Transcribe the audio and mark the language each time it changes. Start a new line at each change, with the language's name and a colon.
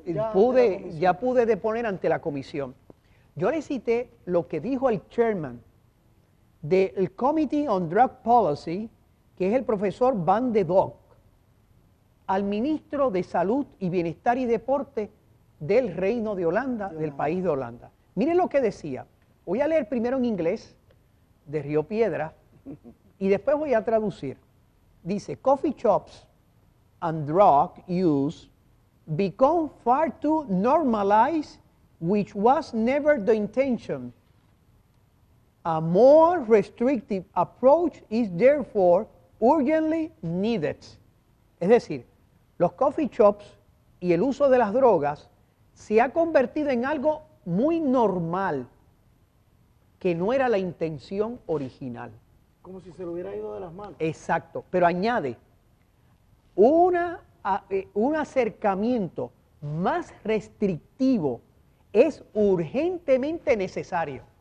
Spanish: Ya pude deponer ante la comisión. Yo le cité lo que dijo el chairman del Committee on Drug Policy, que es el profesor Van de Dok, al ministro de Salud y Bienestar y Deporte del Reino de Holanda, del país de Holanda. Miren lo que decía. Voy a leer primero en inglés, de Río Piedra, y después voy a traducir. Dice,
English: coffee shops and drug use become far too normalized, which was never the intention. A more restrictive approach is therefore urgently needed.
Spanish: Es decir, los coffee shops y el uso de las drogas se ha convertido en algo muy normal, que no era la intención original. Como si se le hubiera ido de las manos. Exacto, pero añade, un acercamiento más restrictivo es urgentemente necesario.